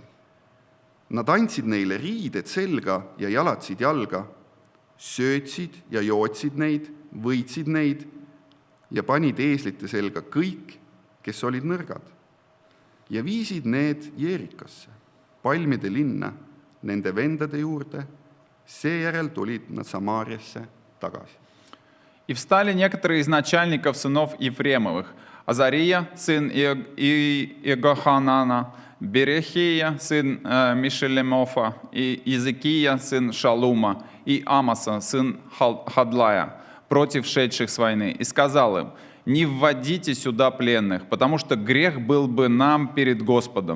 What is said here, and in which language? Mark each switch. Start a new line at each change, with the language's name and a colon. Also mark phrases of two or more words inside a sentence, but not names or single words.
Estonian: Nad andsid neile riided selga ja jalatsid jalga, söötsid ja jootsid neid, võitsid neid ja panid eeslite selga kõik, kes olid nõrgad. Ja viisid need Jeerikasse, palmide linna, nende vendade juurde, seejärel tulid nad Samaariasse tagasi.
Russian: И встали некоторые из начальников сынов Ефремовых: Азария, сын Иегоханана, Берехия, сын Мишелемофа, и Иезекия, сын Шалума, и Амаса, сын Хадлая, против шедших с войны, и сказал им: не вводите сюда пленных, потому что грех был бы нам перед Господом.